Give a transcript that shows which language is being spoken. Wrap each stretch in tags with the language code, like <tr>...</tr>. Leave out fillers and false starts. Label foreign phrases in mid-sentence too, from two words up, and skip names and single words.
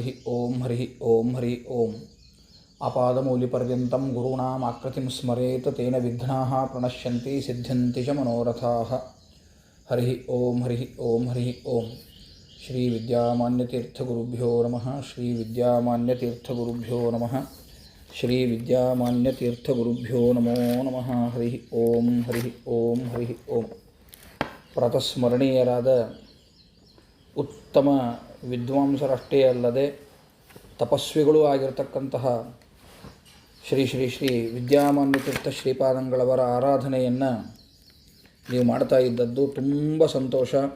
<sa>ಓಂ ಹರಿ ಓಂ ಹರಿ ಓಂ ಆಪಾದಮೂಲಿಪರ್ಯಂతం ಗುರುಣಾಂ ಆಕೃತಿಂ ಸ್ಮರೇತ್ ತೇನ ವಿಘ್ನಾಃ ಪ್ರಣಶ್ಯಂತಿ ಸಿದ್ಧ್ಯಂತಿ ಚ ಮನೋರಥಾಃ ಹರಿ ಓಂ ಹರಿ ಓಂ ಹರಿ ಓಂ ಶ್ರೀ ವಿದ್ಯಾಮಾನ್ಯತೀರ್ಥಗುರುಭ್ಯೋ ನಮಃ ಶ್ರೀ ವಿದ್ಯಾಮಾನ್ಯತೀರ್ಥಗುರುಭ್ಯೋ ನಮಃ ಶ್ರೀ ವಿದ್ಯಾಮಾನ್ಯತೀರ್ಥಗುರುಭ್ಯೋ ನಮೋ ನಮಃ ಹರಿ ಓಂ ಹರಿ ಓಂ ಹರಿ ಓಂ.</sa> <kn>ಪ್ರಾತಸ್ಮರಣೀಯರಾದ ಉತ್ತಮ ವಿದ್ವಾಂಸರಷ್ಟೇ ಅಲ್ಲದೆ ತಪಸ್ವಿಗಳೂ ಆಗಿರತಕ್ಕಂತಹ ಶ್ರೀ ಶ್ರೀ ಶ್ರೀ ವಿದ್ಯಾಮಾನ್ಯತೀರ್ಥ ಶ್ರೀಪಾದಂಗಳವರ ಆರಾಧನೆಯನ್ನು ನೀವು ಮಾಡ್ತಾ ಇದ್ದದ್ದು ತುಂಬ ಸಂತೋಷ.</kn>